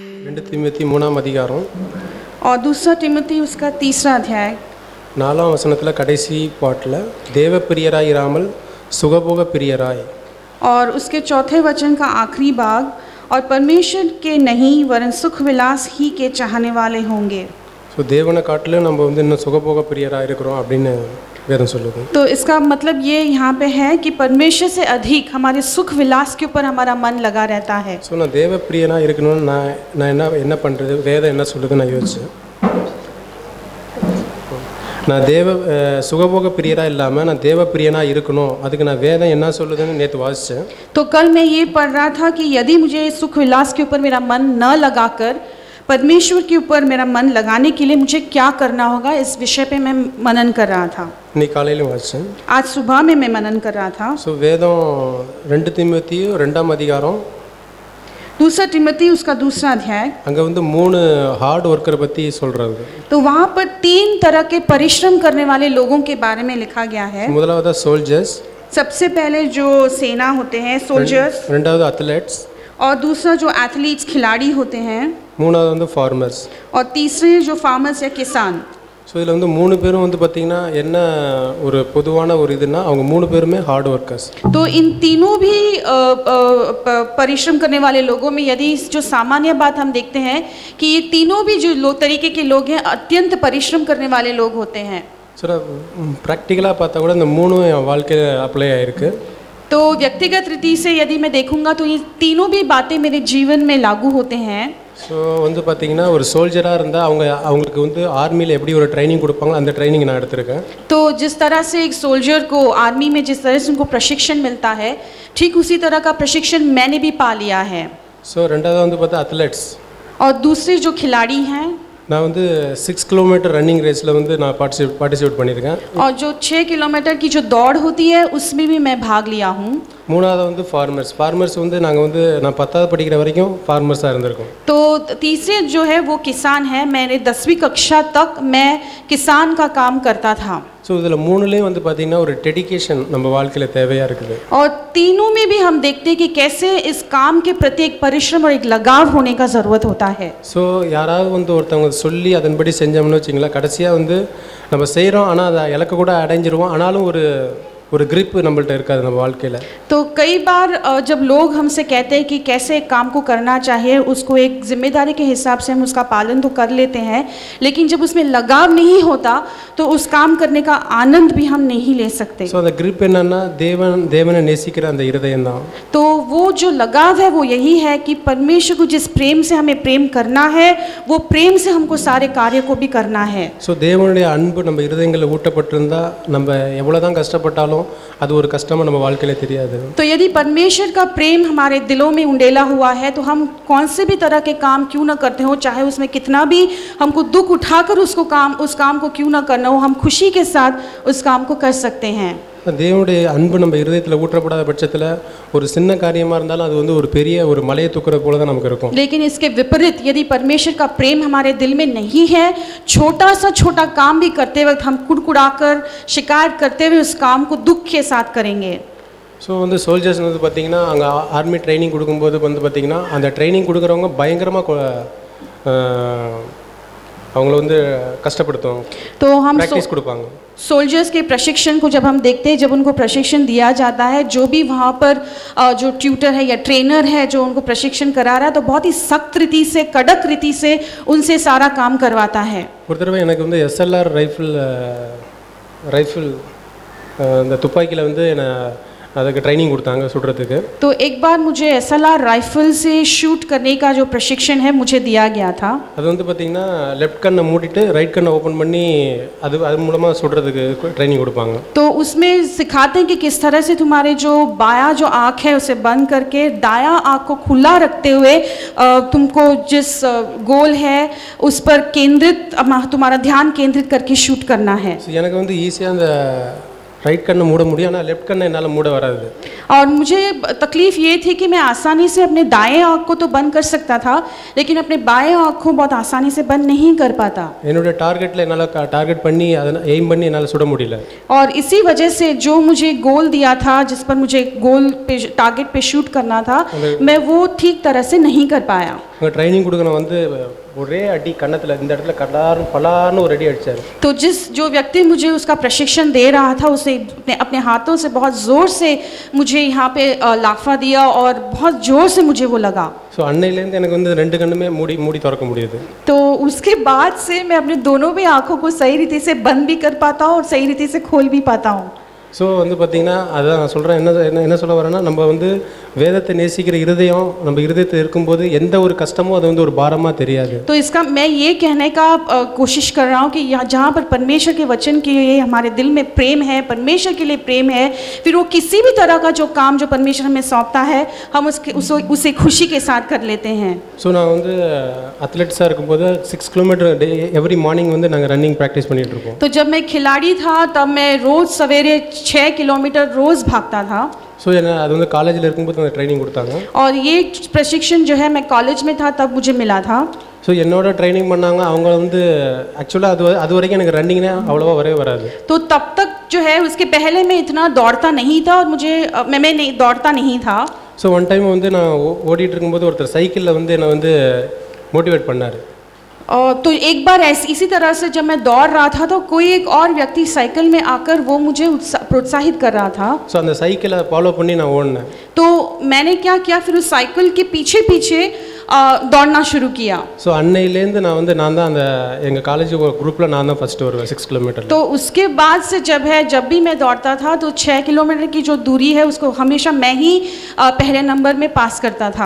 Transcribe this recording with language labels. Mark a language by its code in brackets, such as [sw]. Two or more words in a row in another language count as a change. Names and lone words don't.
[ta] ரெண்டு தீமோத்தி 3ஆம் அதிகாரம் [hi] और दूसरा तिमोथी उसका 3रा अध्याय [ta] 4ஆம் வசனத்தில் கடைசி பாட்டில் தேவ பிரியராய் இராமல் சுகபோக பிரியராய் [hi] और उसके चौथे वचन का आखिरी भाग और परमेश्वर के नहीं वरन सुख विलास ही के चाहने वाले होंगे। [ta] ஸோ தேவனை காட்டிலும் நம்ம வந்து இன்னும் சுகபோக பிரியராக இருக்கிறோம் அப்படின்னு வேதம் சொல்லுது। [hi] तो इसका मतलब ये यहाँ पे है कि परमेश्वर से अधिक हमारे सुख विलास के ऊपर हमारा मन लगा रहता है। [ta] ஸோ நான் தேவ பிரியனாக இருக்கணும்னு நான் என்ன பண்ணுறது, வேதம் என்ன சொல்லுது நான் யோசிச்சேன்। நான் சுகபோக பிரியராக இல்லாமல் நான் தேவ பிரியனாக இருக்கணும், அதுக்கு நான் வேதம் என்ன சொல்லுதுன்னு நேற்று வாசித்தேன்। [hi] तो कल मैं ये पढ़ रहा था कि यदि मुझे सुख विलास के ऊपर मेरा मन न लगाकर परमेश्वर के ऊपर मेरा मन लगाने के लिए मुझे क्या करना होगा, इस विषय पे मैं मनन कर रहा था। [ta] இன்னைக்கு காலையிலும் வாசித்தேன், [hi] आज सुबह में मैं मनन कर रहा था। [ta] ஸோ வேதம் 2 தீமோத்தி 2ஆம் அதிகாரம் [hi] दूसरा तिमोथी उसका 2रा अध्याय [ta] அங்கே வந்து 3 [en] hard worker [ta] பற்றி சொல்கிறாங்க। [hi] तो वहाँ पर 3 तरह के परिश्रम करने वाले लोगों के बारे में लिखा गया है। [ta] முதலாவது சோல்ஜர்ஸ், [hi] सबसे पहले जो सेना होते हैं सोल्जर्स, [ta] ரெண்டாவது அத்லெட்ஸ், [hi] और दूसरा जो एथलीट्स खिलाड़ी होते हैं, [ta] மூணாவது வந்து ஃபார்மர்ஸ், [hi] और तीसरे जो फार्मर्स या किसान। [ta] ஸோ இதில் வந்து 3 பேரும் வந்து பார்த்திங்கன்னா என்ன ஒரு பொதுவான ஒரு இதுனா அவங்க 3 பேருமே [en] hard workers. [hi] तो इन तीनों भी परिश्रम करने वाले लोगों में यदि जो सामान्य बात हम देखते हैं कि ये तीनों भी जो तरीके के लोग हैं अत्यंत परिश्रम करने वाले लोग होते हैं। [ta] சார் ப்ராக்டிக்கலாக பார்த்தா கூட இந்த 3 என் வாழ்க்கையில் அப்ளை ஆகிருக்கு। [hi] तो व्यक्तिगत रीति से यदि मैं देखूंगा तो ये तीनों भी बातें मेरे जीवन में लागू होते हैं। [ta] ஸோ வந்து பார்த்திங்கன்னா ஒரு சோல்ஜராக இருந்தால் அவங்களுக்கு வந்து ஆர்மியில் எப்படி ஒரு ட்ரைனிங் கொடுப்பாங்களோ அந்த ட்ரைனிங் நான் எடுத்திருக்கேன்। [hi] तो जिस तरह से एक सोल्जर को आर्मी में जिस तरह से उनको प्रशिक्षण मिलता है, ठीक उसी तरह का प्रशिक्षण मैंने भी पा लिया है। [ta] ஸோ ரெண்டாவது வந்து பார்த்தா அத்லெட்ஸ், [hi] और दूसरे जो खिलाड़ी हैं, [ta] நான் வந்து 6 [en] kilometer running race [ta] வந்து நான் பார்ட்டிசிபேட் பண்ணியிருக்கேன்। [hi] और जो 6 किलोमीटर की जो दौड़ होती है उसमें भी मैं भाग लिया हूँ। [ta] மூணாவது வந்து ஃபார்மர்ஸ் வந்து நாங்கள் வந்து நான் 10வது படிக்கிற வரைக்கும் ஃபார்மர்ஸாக இருந்திருக்கோம்। [hi] तो तीसरे जो है वो किसान है, मैंने 10वीं कक्षा तक मैं किसान का काम करता था। [ta] ஸோ இதில் 3லேயும் வந்து பார்த்திங்கன்னா ஒரு டெடிகேஷன் நம்ம வாழ்க்கையில் தேவையாக இருக்குது। [hi] और तीनों में भी हम देखते हैं कि कैसे इस काम के प्रति एक परिश्रम और एक लगाव होने का ज़रूरत होता है। [ta] ஸோ யாராவது வந்து ஒருத்தவங்க சொல்லி அதன்படி செஞ்சோம்னு வச்சிங்களா, கடைசியாக வந்து நம்ம செய்கிறோம் ஆனால் அதை இலக்க கூட அடைஞ்சிருவோம், ஆனாலும் ஒரு ग्रिप நம்மள்ட்ட இருக்காது நம்ம வாழ்க்கையில்। [hi] तो कई बार जब लोग हमसे कहते हैं कि कैसे एक काम को करना चाहिए, उसको एक जिम्मेदारी के हिसाब से हम उसका पालन तो कर लेते हैं, लेकिन जब उसमें लगाव नहीं होता तो उस काम करने का आनंद भी हम नहीं ले सकते। [ta] ஸோ அந்த ग्रिप என்னன்னா தேவனை நேசிக்கிற அந்த இருதயம் தான்। [hi] तो वो जो लगाव है वो यही है कि परमेश्वर को जिस प्रेम से हमें प्रेम करना है, वो प्रेम से हमको सारे कार्य को भी करना है। [ta] ஸோ தேவனுடைய அன்பு நம்ம இருதயங்களில் ஊட்டப்பட்டிருந்தா நம்ம எவ்வளோதான் கஷ்டப்பட்டாலும் அது ஒரு கஷ்டமாக நம்ம வாழ்க்கையில தெரியாது। [hi] तो यदि परमेश्वर का प्रेम हमारे दिलों में उंडेला हुआ है तो हम कौन से भी तरह के काम क्यों ना करते हो, चाहे उसमें कितना भी हमको दुख उठाकर उस काम को क्यों ना करना हो, हम खुशी के साथ उस काम को कर सकते हैं। [ta] தேவனுடைய அன்பு நம்ம இருதயத்தில் ஊற்றப்படாத பட்சத்தில் ஒரு சின்ன காரியமாக இருந்தாலும் அது வந்து ஒரு பெரிய ஒரு மலையை தூக்குற போல தான் நமக்கு இருக்கும்। [hi] लेकिन इसके विपरीत यदि परमेश्वर का प्रेम हमारे दिल में नहीं है, छोटा सा छोटा काम भी करते वक्त हम कुड़कुड़ाकर शिकायत करते हुए उस काम को दुख के साथ करेंगे। [ta] ஸோ வந்து சோல்ஜர்ஸ் வந்து பார்த்திங்கன்னா அங்கே ஆர்மி ட்ரைனிங் கொடுக்கும்போது வந்து பார்த்திங்கன்னா அந்த ட்ரைனிங் கொடுக்குறவங்க பயங்கரமாக அவங்கள வந்து கஷ்டப்படுத்துவாங்க, [hi] तो हम [ta] प्रैक्टिस கொடுப்பாங்க। [hi] सोल्जर्स के प्रशिक्षण को जब हम देखते हैं, जब उनको प्रशिक्षण दिया जाता है, जो भी वहाँ पर जो ट्यूटर है या ट्रेनर है जो उनको प्रशिक्षण करा रहा है, तो बहुत ही सख्त रीति से कड़क रीति से उनसे सारा काम करवाता है। [ta] ஒரு தடவை எனக்கு வந்து SLR ரைஃபிள் இந்த துப்பாக்கியில் வந்து என்னை அதுக்கு ட்ரைனிங் கொடுத்தாங்க சுடுறதுக்கு। [hi] तो एक बार मुझे SLR राइफल से शूट करने का जो प्रशिक्षण है मुझे दिया गया था। [ta] அது வந்து பார்த்திங்கன்னா லெஃப்ட் கண்ணை மூடிட்டு ரைட் கண்ணை ஓப்பன் பண்ணி அது மூலமாக சுடுறதுக்கு ட்ரைனிங் கொடுப்பாங்க। [hi] तो उसमें सिखाते हैं कि किस तरह से तुम्हारे जो बायां जो आँख है उसे बंद करके दायां आँख को खुला रखते हुए तुमको जिस गोल है उस पर केंद्रित तुम्हारा ध्यान केंद्रित करके शूट करना है। [ta] எனக்கு வந்து ஈஸியாக அந்த ரைட் கண்ணை மூட முடியும், ஆனால் லெஃப்ட் கண்ணை என்னால் மூட வராது. [hi] और मुझे तकलीफ़ ये थी कि मैं आसानी से अपने दाएं आँख को तो बंद कर सकता था, लेकिन अपने बाएं आँख को बहुत आसानी से बंद नहीं कर पाता. [ta] என்னுடைய டார்கெட்டில் என்னால் டார்கெட் பண்ணி அதை எய்ம் பண்ணி என்னால் சுட முடியல. [hi] और इसी वजह से जो मुझे गोल दिया था, जिस पर मुझे गोल पे टारगेट पे शूट करना था, मैं वो ठीक तरह से नहीं कर पाया. [ta] அங்கே ட்ரைனிங் கொடுக்கணும் வந்து ஒரே அடி கன்னத்தில் இந்த இடத்துல கடார்னு பலார்னு ஒரு அடி அடித்தார். [hi] तो जो व्यक्ति मुझे उसका प्रशिक्षण दे रहा था, उसे अपने हाथों से बहुत ज़ोर से मुझे यहाँ पे लाफा दिया और बहुत ज़ोर से मुझे वो लगा. [ta] ஸோ அன்னையிலேருந்து எனக்கு வந்து ரெண்டு கண்ணுமே மூடி மூடி திறக்க முடியுது. [hi] तो उसके बाद से मैं अपने दोनों भी आँखों को सही रीति से बंद भी कर पाता हूँ और सही रीति से खोल भी पाता हूँ. [ta] ஸோ வந்து பார்த்திங்கன்னா அதான் நான் சொல்கிறேன், என்ன சொல்ல வரேன்னா, நம்ம வந்து வேதத்தை நேசிக்கிற இருதயம் நம்ம இருதயத்தில் இருக்கும்போது எந்த ஒரு கஷ்டமும் அது வந்து ஒரு பாரமாக தெரியாது. [hi] तो इसका मैं ये कहने का कोशिश कर रहा हूँ कि जहाँ पर परमेश्वर के वचन के लिए हमारे दिल में प्रेम है, परमेश्वर के लिए प्रेम है, फिर वो किसी भी तरह का जो काम जो परमेश्वर हमें सौंपता है, हम उसे खुशी के साथ कर लेते हैं. [ta] ஸோ நான் வந்து அத்லெட்ஸாக இருக்கும்போது 6 கிலோமீட்டர் [en] every morning [ta] வந்து நாங்கள் [en] running practice [ta] பண்ணிகிட்டு இருப்போம். [hi] तो जब मैं खिलाड़ी था तब मैं रोज़ सवेरे 6 किलोमीटर रोज़ भागता था. [ta] ஸோ என்ன அது வந்து காலேஜில் இருக்கும்போது அந்த ட்ரைனிங் கொடுத்தாங்க. [hi] और ये प्रशिक्षण जो है मैं कॉलेज में था तब मुझे मिला था. [ta] ஸோ என்னோட ட்ரைனிங் பண்ணாங்க. அவங்க வந்து ஆக்சுவலாக அது வரைக்கும் எனக்கு ரன்னிங்னா அவ்வளோவா வரவே வராது. [hi] तो तब तक जो है उसके पहले मैं इतना दौड़ता नहीं था और मैं नहीं दौड़ता नहीं था. [ta] ஸோ [en] one time [ta] வந்து நான் ஓடிட்டு இருக்கும்போது ஒருத்தர் சைக்கிளில் வந்து என்னை வந்து மோட்டிவேட் பண்ணார். [hi] और तो एक बार इसी तरह से जब मैं दौड़ रहा था तो कोई एक और व्यक्ति साइकिल में आकर वो मुझे प्रोत्साहित कर रहा था. [ta] ஸோ அந்த சைக்கிளை ஃபாலோ பண்ணி நான் ஓடினேன். [hi] तो मैंने क्या किया, फिर उस साइकिल के पीछे पीछे दौड़ना शुरू किया. [ta] ஸோ அன்னையிலேருந்து நான் தான் அந்த எங்கள் காலேஜ் குரூப்பில் நான் தான் ஃபஸ்ட்டு வருவேன் 6 கிலோமீட்டர். [hi] तो उसके बाद से जब भी मैं दौड़ता था तो 6 किलोमीटर की जो दूरी है उसको हमेशा मैं ही पहले नंबर में पास करता था.